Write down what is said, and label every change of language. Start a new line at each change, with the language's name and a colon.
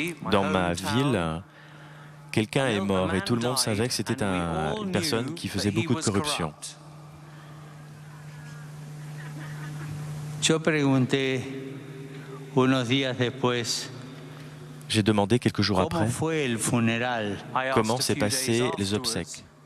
French: Dans ma ville, quelqu'un est mort et tout le monde savait que c'était une personne qui faisait beaucoup de corruption.
Spanish: Yo pregunté unos días después,
French: j'ai demandé quelques jours après
Spanish: fue el funeral?
French: comment s'est passé les obsèques.